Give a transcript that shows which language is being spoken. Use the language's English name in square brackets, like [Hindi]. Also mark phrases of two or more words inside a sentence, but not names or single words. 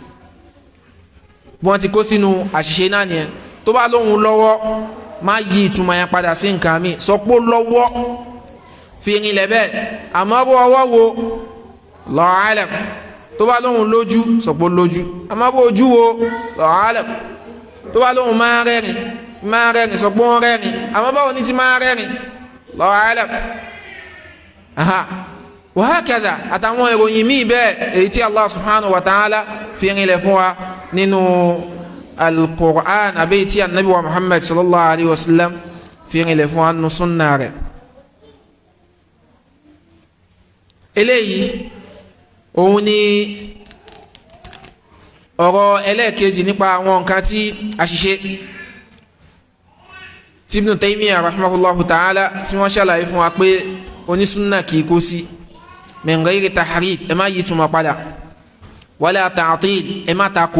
[Yoruba] tó bá lóhun lọ́wọ́ má yí ìtumọ̀ yẹn padà sí nǹkan mi sọ pé lọ́wọ́ fi rinlẹ̀ bẹ́ẹ̀ àmọ́ bó ọwọ́ wo [Arabic] الله أعلم [Yoruba] tó bá lóhun lójú sọ pé lójú àmọ́ bó ojú wo [Arabic] الله أعلم [Yoruba] tó bá lóhun máa rẹ́rìn sọ pé ó ń rẹ́rìn àmọ́ báwo ni ti máa rẹ́rìn [Arabic] الله أعلم وهكذا [Yoruba] àtàwọn ìròyìn míì bẹ́ẹ̀ èyí tí [Arabic] الله سبحانه وتعالى [Yoruba] fi rinlẹ̀ fún wa nínú al-Qur'an àbí tí anabi wa Muhammad [Arabic] صلى الله عليه وسلم [Yoruba] fi rinlẹ̀ fún wa nínú sunna rẹ̀ eléyìí òun ni ọ̀rọ̀ ẹlẹ́ẹ̀kejì nípa àwọn nǹkan tí àṣìṣe tí Ibn Taymiyyah [Arabic] رحمه الله تعالى [Yoruba] tí wọ́n ṣàlàyé fún wa pé onísúnnà kì í kó sí [Arabic] من غير تحريف [Yoruba] ẹ má yí túmọ̀ padà [Arabic] ولا تعطيل [Yoruba] ẹ má